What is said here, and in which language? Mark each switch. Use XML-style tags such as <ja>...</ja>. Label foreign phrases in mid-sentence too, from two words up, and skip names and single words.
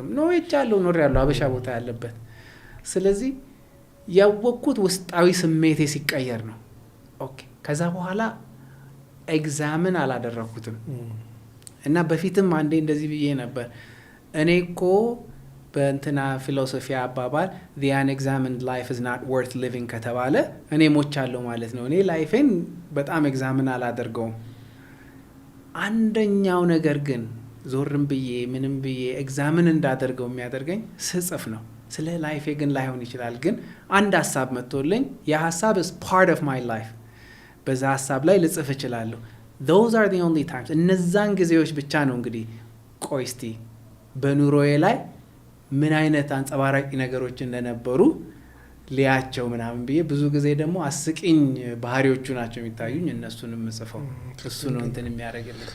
<am>ነው እጫለው ኖር ያለው አበሻ ቦታ ያለበት። ስለዚህ ያወቅኩት ውስጣዊ ስሜቴ ሲቀየር ነው። ኦኬ ከዛ በኋላ ኤግዛምን አላደረኩትም እና በፊትም አንዴ እንደዚህ ብዬ ነበር እኔ እኮ በእንትና ፊሎሶፊ አባባል</am> <en>the unexamined life is not worth living</en> <am>ከተባለ እኔ ሞቻለሁ ማለት ነው። እኔ ላይፌን በጣም ኤግዛምን አላደርገውም። አንደኛው ነገር ግን ዞርም ብዬ ምንም ብዬ ኤግዛምን እንዳደርገው የሚያደርገኝ ስጽፍ ነው። ስለ ላይፌ ግን ላይሆን ይችላል ግን አንድ ሐሳብ መጥቶልኝ ያ ሐሳብ</am> <en>is part of my life</en> <am>በዛ ሐሳብ ላይ ልጽፍ እችላለሁ።</am> <en>those are the only times</en> <am>እነዛን ጊዜዎች ብቻ ነው እንግዲህ ቆይ እስቲ በኑሮዬ ላይ ምን አይነት አንጸባራቂ ነገሮች እንደነበሩ ሊያቸው ምናምን ብዬ ብዙ ጊዜ ደግሞ አስቂኝ ባህሪዎቹ ናቸው የሚታዩኝ እነሱንም ጽፈው እሱ ነው እንትን የሚያደርግልኝ።</am>